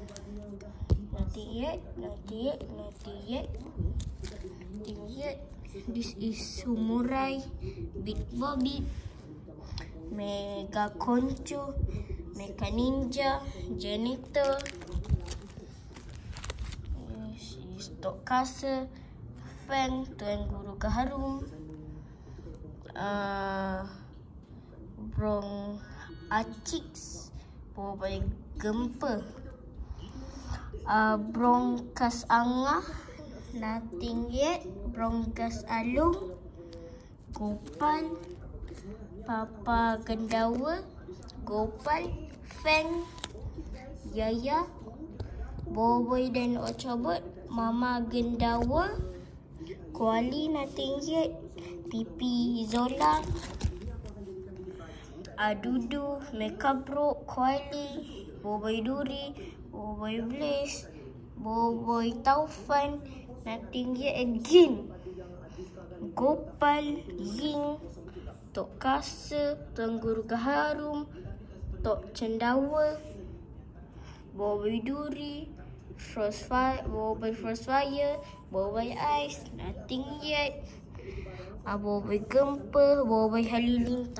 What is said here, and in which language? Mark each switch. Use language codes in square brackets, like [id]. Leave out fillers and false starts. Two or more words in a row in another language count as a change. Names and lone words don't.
[en] This is Sumurai, Bit Bobby, Mega Concho, Mecha Ninja, Janitor, this is Tokasa, Fang, Tuan Guru Gaharum, Brong Achix, Bobai Gempa, Brongkas Angah, Nothing Yet, Brongkas Alung, Gopal, Papa Gendawa, Gopal, Fang, Yaya, Boboy dan Ochobot, Mama Gendawa, Kuali, Nothing Yet, Pipi Zola, Adudu, Mekabro, Kuali, Boboy Duri, Boboy Blaze, Boboy Taufan, Nothing Yet again, Gopal, Ying, Tok Kasa, Tuan Guru Gaharum, Tok Cendawa, Boboy Duri, Boboy Frostfire, Boboy Ice, Nothing Yet, Boboy Gempa, Boboy Halilintar.